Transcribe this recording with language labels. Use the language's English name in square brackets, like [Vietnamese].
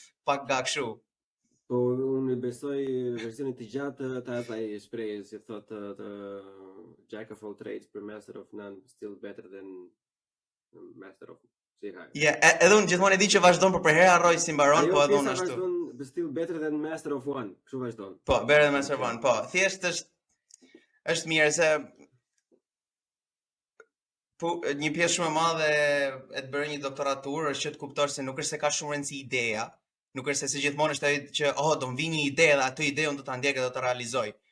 [Albanian] Pak ga kështu. Po unë besoj versionin të gjatë të asaj shprehjes që thotë [English] Jack of all trades, but master of [Albanian] none, still better than master of edhe unë gjithmonë e di që vazhdon për herë harroj si mbaron, po edhe unë ashtu. [English] But still better than master of one, [Albanian] kështu vazhdon. [English] Po, better than master of one, po. [Albanian] Thjesht është mirë se po një pjesë shumë e madhe e të bërë një doktoraturë është që të kuptosh se nuk është se ka shumë rëndësi ideja. Nuk është se si gjithmonë është ai që do më vi një ide dhe atë ide unë do ta ndjek dhe do ta realizoj.